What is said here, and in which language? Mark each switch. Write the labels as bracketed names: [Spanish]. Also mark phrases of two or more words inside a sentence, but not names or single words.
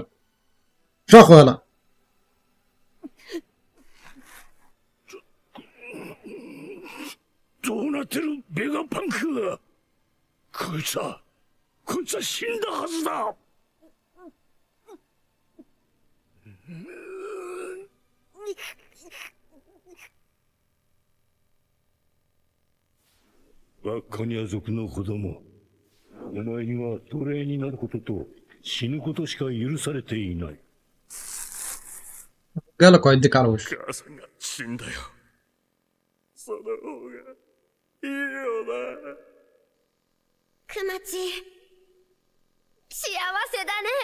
[Arabic] فشخوا ولا [Japanese] どうなってるベガパンク。こいつは死んだはずだ。バッカニア族の子供、お前には奴隷になることと死ぬことしか許されていない。 [Arabic] جالك وهيديك على وشه. [Japanese] 母さんが死んだよ。その方がいいよな。クマチ幸せだね。